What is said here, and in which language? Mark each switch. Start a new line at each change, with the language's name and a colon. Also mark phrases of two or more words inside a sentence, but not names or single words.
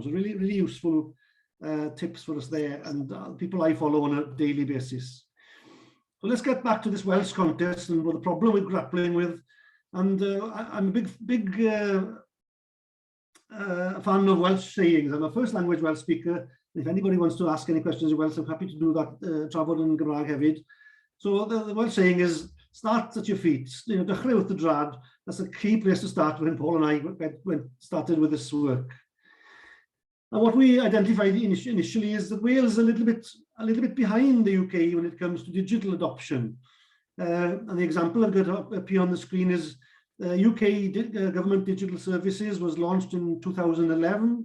English: So really, really useful tips for us there, and people I follow on a daily basis. So let's get back to this Welsh contest and what the problem we're grappling with. And I'm a big a fan of Welsh sayings. I'm a first language Welsh speaker. If anybody wants to ask any questions in Welsh, I'm happy to do that,
Welsh: trafod yn Gymraeg hefyd.
English: So the Welsh saying is, start at your feet.
Welsh: Dechrau wrth y drad.
English: That's a key place to start when Paul and I started with this work. And what we identified initially is that Wales is a little bit behind the UK when it comes to digital adoption. And the example I've got up here on the screen is UK Government Digital Services was launched in 2011.